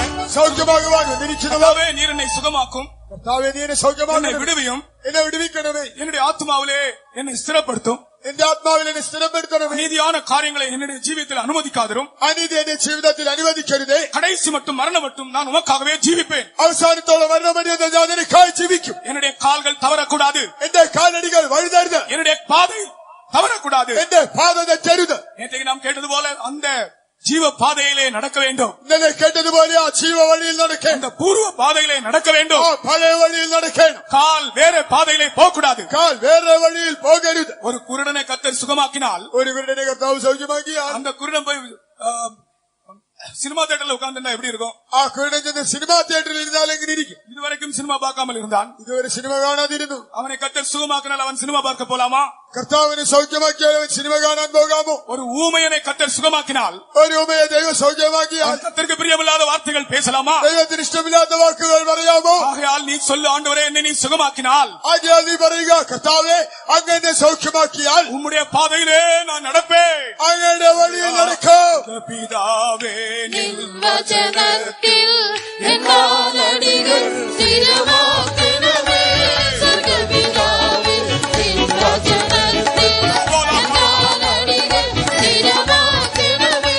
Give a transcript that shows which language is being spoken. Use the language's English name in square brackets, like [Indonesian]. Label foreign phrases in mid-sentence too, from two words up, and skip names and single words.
[Malayalam] സൗഖ്യമാകുവാൻ വന്നിരിക്കുന്നവർ [Tamil] கர்த்தாவே, நீர் என்னை சுகமாக்கும், [Malayalam] കർത്താവേ നീ എന്നെ [Tamil] என்னை [Malayalam] സൗഖ്യമാക്കണം, [Tamil] விடுவியும், [Malayalam] എന്നെ വിടുവിക്കണമേ, [Tamil] என்னுடைய ஆத்மாவிலே என்னை ஸ்திரப்படுத்தும், [Malayalam] എന്റെ ആത്മാവിൽ എന്നെ സ്ഥിരപ്പെടുത്തണമേ, [Tamil] நீதியான காரியங்களை என்னுடைய ஜீவியத்தில் அனுமதிக்காதரும், [Malayalam] അനീതി എന്റെ ജീവിതത്തിൽ അനുവദിക്കരുതേ, [Tamil] கடைசி மட்டும் மரணம் மட்டும் நான் உமக்காகவே ஜீவிப்பேன், [Malayalam] അവസാനത്തോളം മരണമറിയുന്ന ഞാൻ നിനക്കായി ജീവിക്കും, [Tamil] என்னுடைய கால்கள் தவறக்கூடாது, [Malayalam] എന്റെ കാലടികൾ വഴുതരുത്, [Tamil] என்னுடைய பாதை தவறக்கூடாது. [Malayalam] എന്റെ പാത തെറ്റരുത്. [Tamil] நேற்றைக்கு நாம் கேட்டது போல அந்த ஜீவ பாதையிலே நடக்க வேண்டும், [Malayalam] ഇന്നലെ കേട്ടതുപോലെ ആ ജീവ വഴിയിൽ നടക്കേണ്ട, [Tamil] அந்த பூர்வ பாதையிலே நடக்க [Malayalam] ആ [Tamil] வேண்டும், [Malayalam] പഴയ വഴിയിൽ നടക്കണം, [Tamil] கால் வேற பாதையிலே போகக்கூடாது. [Malayalam] കാൽ വേറെ വഴിയിൽ പോകരുത്. [Tamil] ஒரு குருடனை கர்த்தர் சுகமாக்கினால் [Malayalam] ഒരു കുരുടനെ കർത്താവ് സൗഖ്യമാക്കിയാൽ [Tamil] அந்த குருடன் போய் சினிமா தியேட்டர்ல உட்கார்ந்துட்டா எப்படி இருக்கும்? [Malayalam] ആ കുരുടൻ ചെന്ന് സിനിമാ തിയേറ്ററിൽ ഇരുന്നാൽ എങ്ങനെ ഇരിക്കും? [Tamil] இதுவரைக்கும் சினிமா பார்க்காமல் இருந்தான், [Malayalam] ഇതുവരെ സിനിമ കാണാതിരുന്നു. [Tamil] அவனை கர்த்தர் சுகமாக்கினால் அவன் சினிமா பார்க்க போலாமா? [Malayalam] കർത്താവിനെ സൗഖ്യമാക്കിയാൽ അവൻ സിനിമ കാണാൻ പോകാമോ? [Tamil] ஒரு ஊமையனை கர்த்தர் சுகமாக்கினால் [Malayalam] ഒരു ഉമയെ ദൈവം സൗഖ്യമാക്കിയാൽ [Tamil] அவன் கர்த்தருக்கு பிரியமில்லாத வார்த்தைகள் பேசலாமா? [Malayalam] ദൈവത്തിന് ഇഷ്ടമില്ലാത്ത വാക്കുകൾ പറയാമോ? [Tamil] ஆகையால் நீ சொல்லு, ஆண்டவரே என்னை நீ சுகமாக்கினால் [Malayalam] ആകയാൽ നീ പറയുക, കർത്താവെ അങ്ങനെ സൗഖ്യമാക്കിയാൽ [Tamil] உம்முடைய பாதையிலே நான் நடப்பேன். [Malayalam] അങ്ങയുടെ വഴിയിൽ നടക്കും. [Tamil] பிதாவே [Malayalam] വചനത്തിൽ എൻ കാലടികൾ സ്ഥിരമാക്കണമേ. സ്വർഗ്ഗപിതാവേ, നിൻ വചനത്തിൽ എൻ കാലടികൾ സ്ഥിരമാക്കണമേ.